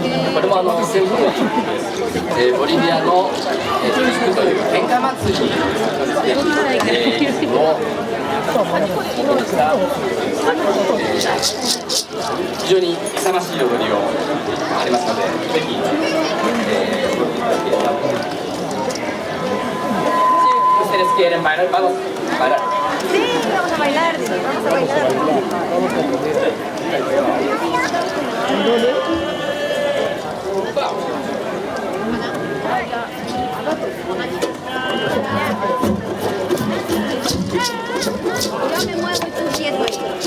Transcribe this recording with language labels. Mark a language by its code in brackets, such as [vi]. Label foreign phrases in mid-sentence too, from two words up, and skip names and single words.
[ja] これも旋風の曲です。ボリビアのトゥクという喧嘩祭りの非常に勇ましい踊りをありますので、ぜひ、踊っていただければと思います。 [es] Ustedes quieren bailar, vamos a bailar. Sí, vamos a bailar, vamos a bailar. Yo me muevo y tú quieto ahí.